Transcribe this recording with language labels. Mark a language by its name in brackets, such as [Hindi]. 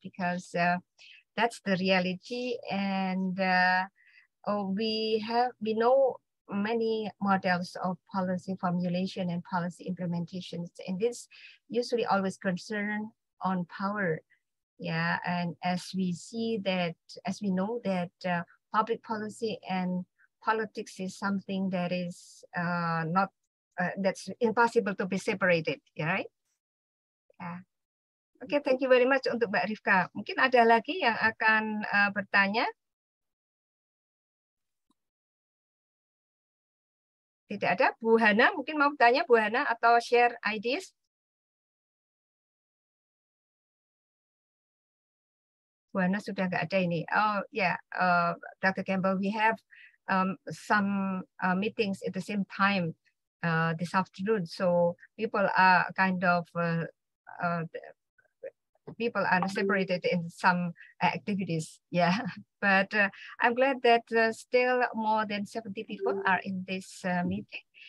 [English] Because that's the reality, and we know many models of policy formulation and policy implementations, and this usually always concern on power. Yeah, and as we know that public policy and politics is something that is not that's impossible to be separated, right? Yeah. Oke, thank you very much [Indonesian] untuk [English] Mbak Rifka. [Indonesian] Mungkin ada lagi yang akan bertanya? Tidak ada. Bu Hana mungkin mau bertanya, Bu Hana, atau [English] share ideas? [Indonesian] Buana sudah nggak ada ini. [English] Oh yeah, Dr. Campbell, we have some meetings at the same time this afternoon. So people are kind of people are separated in some activities. Yeah, but I'm glad that still more than 70 people are in this meeting.